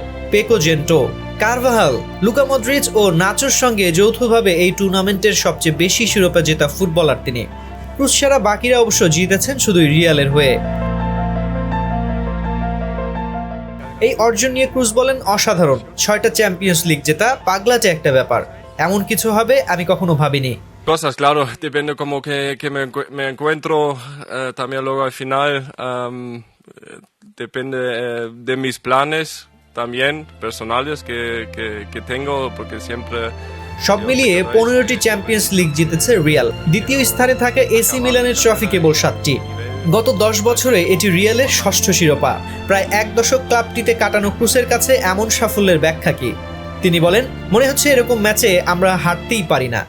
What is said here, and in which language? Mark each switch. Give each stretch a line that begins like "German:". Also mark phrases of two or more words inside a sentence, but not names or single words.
Bangla: পেকো জেন্টো, কারভাহাল, লুকা মদ্রিচ ও নাচোর সঙ্গে যৌথভাবে এই টুর্নামেন্টের সবচেয়ে বেশি শিরোপা জেতা ফুটবলার তিনি। ক্রুস ছাড়া বাকিরা অবশ্য জিতেছেন শুধু রিয়ালের হয়ে। এই অর্জন নিয়ে ক্রুস বলেন, অসাধারণ। 6টা চ্যাম্পিয়ন্স লিগ জেতা পাগলাটে একটা ব্যাপার। এমন কিছু হবে আমি কখনো ভাবিনি।
Spanish: Cosas, claro, depende como que me encuentro, también luego al final, depende de mis planes también personales que tengo, porque siempre...
Bangla: সব মিলিয়ে 15টি চ্যাম্পিয়ন্স লিগ জিতেছে রিয়াল। দ্বিতীয় স্থানে থাকে এসি মিলানের ট্রফি কেবল 7টি। গত 10 বছরে এটি রিয়ালের 6ষ্ঠ শিরোপা। প্রায় 1 দশক ক্লাবটিতে কাটানো ক্রুসের কাছে এমন সাফল্যের ব্যাখ্যা কি? তিনি বলেন, মনে হচ্ছে এরকম ম্যাচে আমরা হারতেই পারি না।